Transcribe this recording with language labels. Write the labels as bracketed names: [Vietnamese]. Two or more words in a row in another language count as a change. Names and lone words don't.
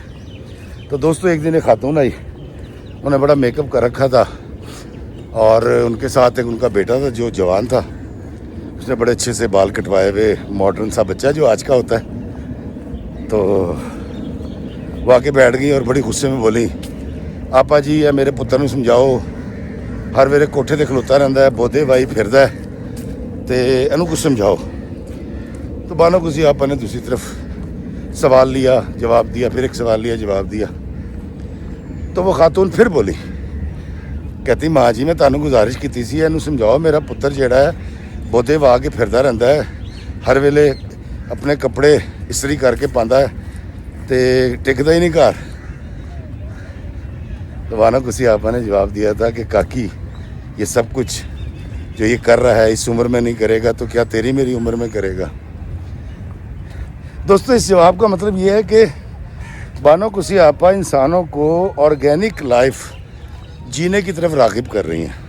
[Urdu] تو دوستو، ایک دن ایک خاتون آئی، انہیں بڑا میک اپ کر رکھا تھا، اور ان کے ساتھ ایک ان کا بیٹا تھا جو جوان تھا. اس نے بڑے اچھے سے بال کٹوائے ہوئے، ماڈرن سا بچہ جو آج کا ہوتا ہے. تو وہ آ کے بیٹھ گئی اور بڑی غصے میں بولی، [Punjabi] آپا جی یا میرے پتر نوں سمجھاؤ، ہر ویلے کوٹھے تے کھلوتا رہندا ہے، بودے بائی پھردا ہے، تے اینوں کچھ سمجھاؤ. [Urdu] تو بانو قدسیہ آپا نے دوسری طرف سوال لیا، جواب دیا، پھر ایک سوال لیا، جواب دیا. تو وہ خاتون پھر بولی، کہتی [Punjabi] ماں جی میں تانوں گزارش کیتی سی، اینوں سمجھاؤ، میرا پتر جیڑا ہے بودے وا کے پھردا رہندا ہے، ہر ویلے اپنے کپڑے استری کر کے پاندا ہے تے ٹکدا ہی نہیں گھر. [Urdu] تو بانو قدسیہ آپا نے جواب دیا تھا کہ کاکی، یہ سب کچھ جو یہ کر رہا ہے اس عمر میں نہیں کرے گا تو کیا تیری میری عمر میں کرے گا. دوستو، اس جواب کا مطلب یہ ہے کہ بانو قدسیہ آپا انسانوں کو [English] organic life [Urdu] جینے کی طرف راغب کر رہی ہیں.